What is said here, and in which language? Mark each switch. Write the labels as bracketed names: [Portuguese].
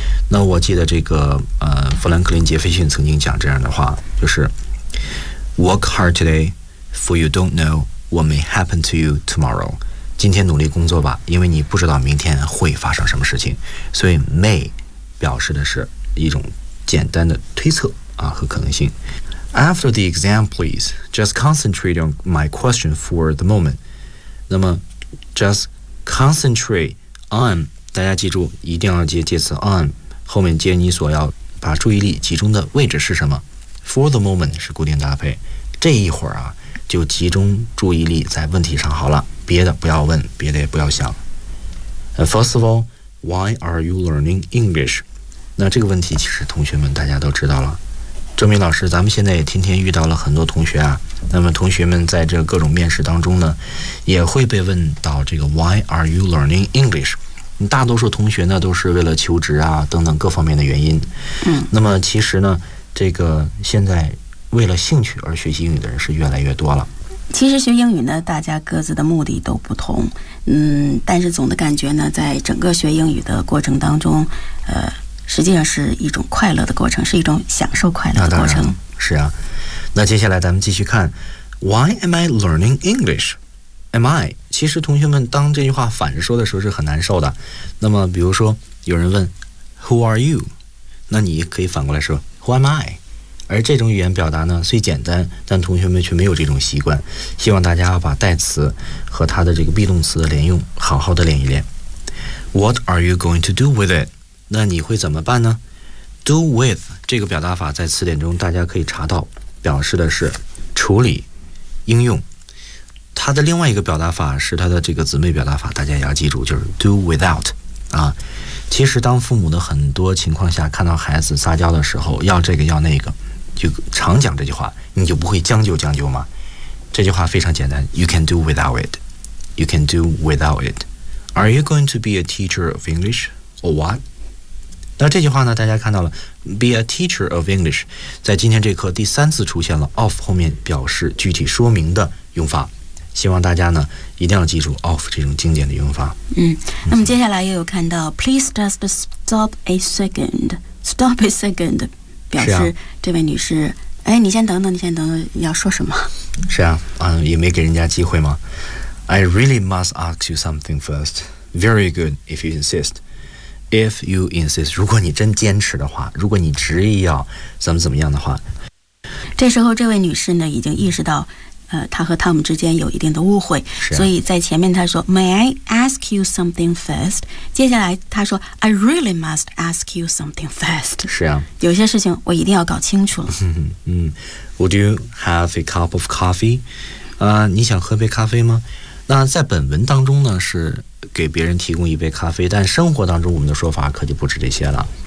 [Chinese] 那我记得这个弗兰克林杰斐逊曾经讲这样的话就是 [English] work hard today for you don't know What may happen to you tomorrow? [Chinese] 今天努力工作吧，因为你不知道明天会发生什么事情。所以 may 表示的是一种简单的推测啊和可能性。 [English] After the exam, please, just concentrate on my question for the moment. [Chinese] 那么 [English] just concentrate on, [Chinese] 大家记住一定要接介词 on, 后面接你所要把注意力集中的位置是什么。 For the moment 是固定搭配，这一会儿啊就集中注意力在问题上好了，别的不要问，别的也不要想。 [English] First of all, why are you learning English? [Chinese] 那这个问题其实同学们大家都知道了。周明老师，咱们现在也天天遇到了很多同学啊，那么同学们在这各种面试当中呢也会被问到这个 [English] Why are you learning English? [Chinese] 大多数同学呢都是为了求职啊等等各方面的原因。那么其实呢这个现在为了兴趣而学习英语的人是越来越多了。其实学英语呢大家各自的目的都不同，但是总的感觉呢在整个学英语的过程当中实际上是一种快乐的过程，是一种享受快乐的过程。是啊。那接下来咱们继续看 [English] Why am I learning English? Am I? [Chinese] 其实同学们当这句话反着说的时候是很难受的。那么比如说有人问 [English] Who are you? [Chinese] 那你可以反过来说 [English] Who am I? [Chinese] 而这种语言表达呢虽简单，但同学们却没有这种习惯。希望大家要把代词和它的这个 be 动词的连用好好的练一练。 [English] What are you going to do with it? [Chinese] 那你会怎么办呢？Do with 这个表达法在词典中大家可以查到，表示的是处理、应用。它的另外一个表达法是它的这个姊妹表达法，大家也要记住，就是 do without 啊。其实当父母的很多情况下看到孩子撒娇的时候要这个要那个，就常讲这句话，你就不会将就将就吗？这句话非常简单， [English] You can do without it. You can do without it. Are you going to be a teacher of English or what? [Chinese] 那这句话呢大家看到了 [English] be a teacher of English [Chinese] 在今天这课第三次出现了 of 后面表示具体说明的用法，希望大家呢一定要记住 of 这种经典的用法。那么接下来又有看到 [English] please just stop a second [Chinese] stop a second 表示、啊、这位女士哎，你先等等你先等等要说什么，是啊也没给人家机会吗？ [English] I really must ask you something first. Very good if you insistIf you insist, [Chinese] 如果你真坚持的话，如果你执意要怎么怎么样的话。这时候这位女士呢已经意识到她和汤姆之间有一定的误会、啊、所以在前面她说 [English] May I ask you something first? [Chinese] 接下来她说 [English] I really must ask you something first. [Chinese] 是啊，有些事情我一定要搞清楚了。 [English] Would you have a cup of coffee? [Chinese] 你想喝杯咖啡吗？那在本文当中呢是给别人提供一杯咖啡，但生活当中我们的说法可就不止这些了。